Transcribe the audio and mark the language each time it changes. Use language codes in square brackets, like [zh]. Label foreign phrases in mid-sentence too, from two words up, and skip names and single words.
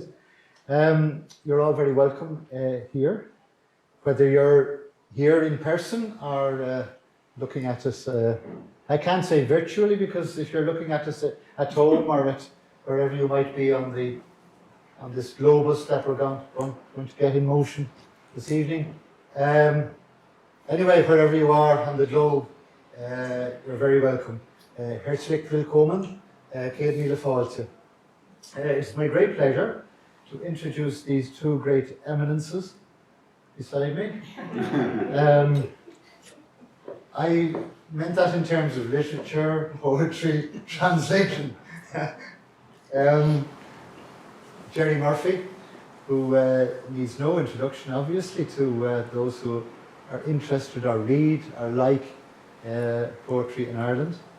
[en] You're all very welcome here, whether you're here in person or looking at us, I can't say virtually, because if you're looking at us at home or at wherever you might be on this Globus that we're going to get in motion this evening. Anyway, wherever you are on the globe, you're very welcome. [de] Herzlich willkommen, [ga] Céad míle fáilte. [en] It's my great pleasure to introduce these two great eminences beside me. I meant that in terms of literature, poetry, translation. Gerry Murphy, who needs no introduction, obviously, to those who are interested or read or like poetry in Ireland.